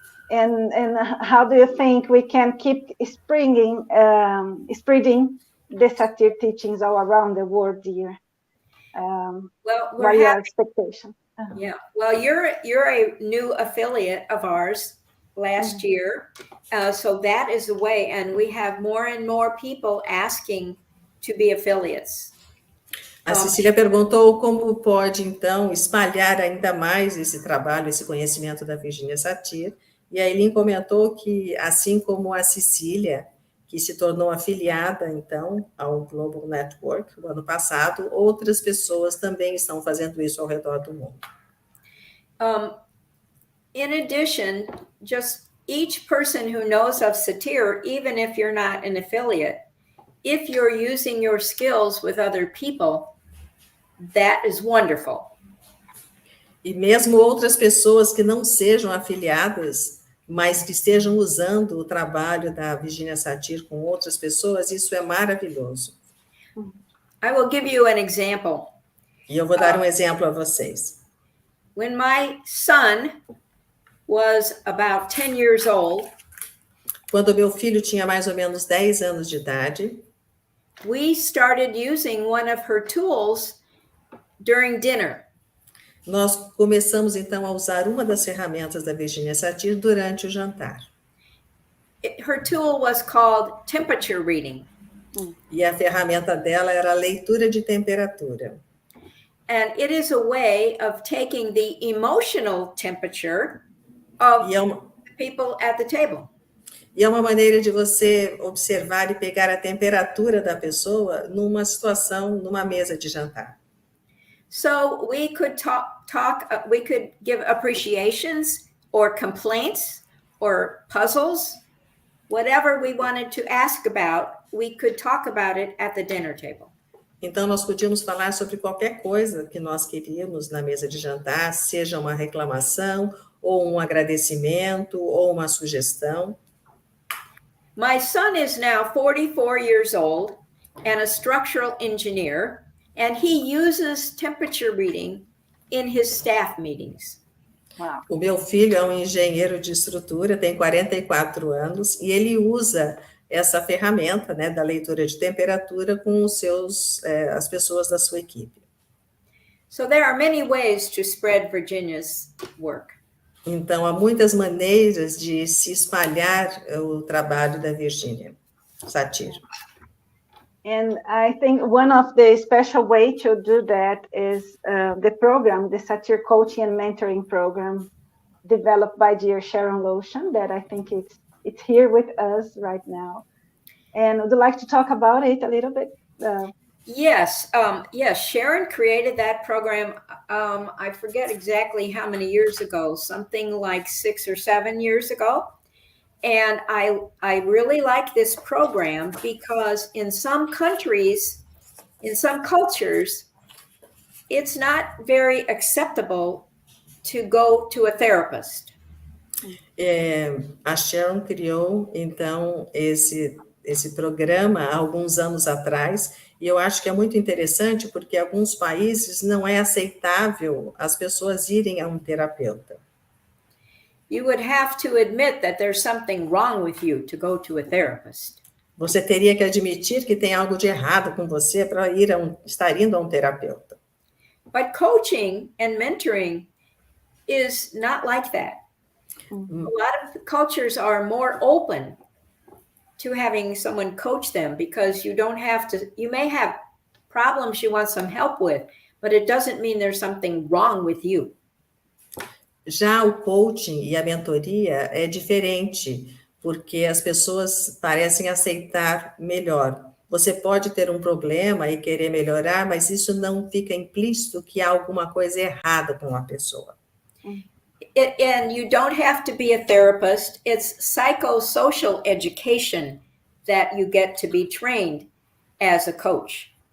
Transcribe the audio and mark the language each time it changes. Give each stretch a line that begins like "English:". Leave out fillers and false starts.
English: And how do you think we can keep spreading the Satir teachings all around the world, dear? Well, what are your expectations? Yeah. Well, you're a new affiliate of ours last year, so that is the way, and we have more and more people asking to be affiliates.
Portuguese: A Cecília perguntou como pode, então, espalhar ainda mais esse trabalho, esse conhecimento da Virginia Satir, e a Eileen comentou que, assim como a Cecília, que se tornou afiliada, então, ao Global Network no ano passado, outras pessoas também estão fazendo isso ao redor do mundo.
English: In addition, just each person who knows of Satir, even if you're not an affiliate, if you're using your skills with other people, that is wonderful.
Portuguese: E mesmo outras pessoas que não sejam afiliadas, mas que estejam usando o trabalho da Virginia Satir com outras pessoas, isso é maravilhoso.
English: I will give you an example.
Portuguese: E eu vou dar um exemplo a vocês.
English: When my son was about 10 years old,
Portuguese: quando meu filho tinha mais ou menos 10 anos de idade,
English: we started using one of her tools during dinner.
Portuguese: Nós começamos, então, a usar uma das ferramentas da Virginia Satir durante o jantar.
English: Her tool was called temperature reading.
Portuguese: E a ferramenta dela era a leitura de temperatura.
English: And it is a way of taking the emotional temperature of the people at the table.
Portuguese: E é uma maneira de você observar e pegar a temperatura da pessoa numa situação, numa mesa de jantar.
English: So we could we could give appreciations or complaints or puzzles, whatever we wanted to ask about, we could talk about it at the dinner table.
Portuguese: Então, nós podíamos falar sobre qualquer coisa que nós queríamos na mesa de jantar, seja uma reclamação, ou um agradecimento, ou uma sugestão.
English: My son is now 44 years old and a structural engineer, and he uses temperature reading in his staff meetings. Wow.
Portuguese: O meu filho é um engenheiro de estrutura, tem 44 anos, e ele usa essa ferramenta, né, da leitura de temperatura com as pessoas da sua equipe.
English: So there are many ways to spread Virginia's work.
Portuguese: Então, há muitas maneiras de se espalhar o trabalho da Virginia Satir.
English: And I think one of the special way to do that is the program, the Satir Coaching and Mentoring Program, developed by dear Sharon Lotion, that I think it's here with us right now. And would you like to talk about it a little bit? Yes, Sharon created that program, I forget exactly how many years ago, something like 6 or 7 years ago. And I really like this program because in some countries, in some cultures, it's not very acceptable to go to a therapist.
Portuguese: A Sharon criou, então, esse programa há alguns anos atrás, e eu acho que é muito interessante porque em alguns países não é aceitável as pessoas irem a um terapeuta.
English: you would have to admit that there's something wrong with you to go to a therapist.
Portuguese: Você teria que admitir que tem algo de errado com você para estar indo a um terapeuta.
English: But coaching and mentoring is not like that. A lot of cultures are more open to having someone coach them because you don't have to, you may have problems you want some help with, but it doesn't mean there's something wrong with you.
Portuguese: Já o coaching e a mentoria é diferente, porque as pessoas parecem aceitar melhor. Você pode ter um problema e querer melhorar, mas isso não fica implícito que há alguma coisa errada com a pessoa.
English: And you don't have to be a therapist. It's psychosocial education that you get to be trained as a coach.